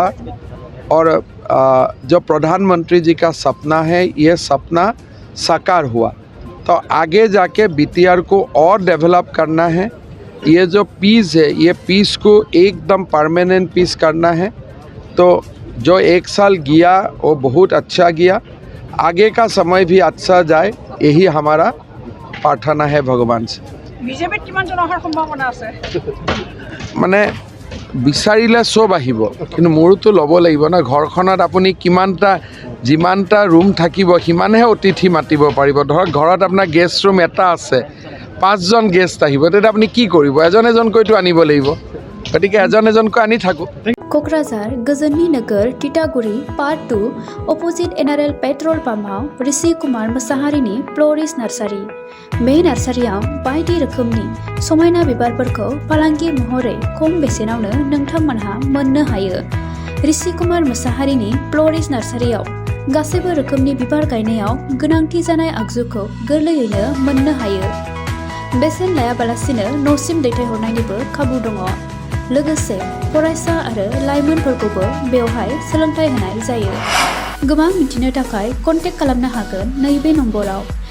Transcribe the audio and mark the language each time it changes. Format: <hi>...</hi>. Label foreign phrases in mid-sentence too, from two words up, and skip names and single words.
<hi>और जो प्रधानमंत्री जी का सपना है ये सपना साकार हुआ तो आगे जाके बीटीआर को और डेवलप करना है ये जो पीस है ये पीस को एकदम</hi> <en>permanent peace</en> <hi>करना है तो जो 1 साल गया वो बहुत अच्छा गया आगे का समय भी अच्छा जाए यही हमारा प्रार्थना है भगवान से</hi> <as>बीजेपी किमान জন অহাৰ সম্ভাৱনা আছে মানে বিচাৰিলে সব আহিব কিন্তু মোৰতো ল'ব লাগিব না ঘৰখনত আপুনি কিমানটা যিমানটা ৰুম থাকিব সিমানহে অতিথি মাতিব পাৰিব ধৰক ঘৰত আপোনাৰ</as> <en>guest room</en> <as>এটা আছে 5 জন গেষ্ট আহিব তেতিয়া আপুনি কি কৰিব এজন এজনকৈতো আনিব লাগিব গতিকে এজন এজনকৈ আনি থাকো</as> <brx>क'क्राझार गोजोननि नोगोर तितागुरि पार्ट 2</brx> <en>opposite NRL petrol</en> <brx>पाम्पआव ऋषि कुमार मोसाहारिनि फ्ल'रिस्ट नार्सारि बे नार्सारियाव बायदि रोखोमनि समायना बिबारफोरखौ फालांगि महरै खम बेसेनावनो नोंथांमोनहा मोननो हायो ऋषि कुमार मोसाहारिनि फ्ल'रिस्ट नार्सारियाव गासैबो रोखोमनि बिबार गायनायाव गोनांथि जानाय आगजुखौ गोरलैयैनो मोननो हायो बेसेन लायाबालासिनो न'सिम दैथायहरनायनिबो खाबु दङ लोगोसे फरायसा आरो लाइमोनफोरखौबो बेवहाय सोलोंथाय होनाय जायो गोबां मिथिनो थाखाय कन्टेक्ट खालामनो हागोन नैबे नम्बराव</brx>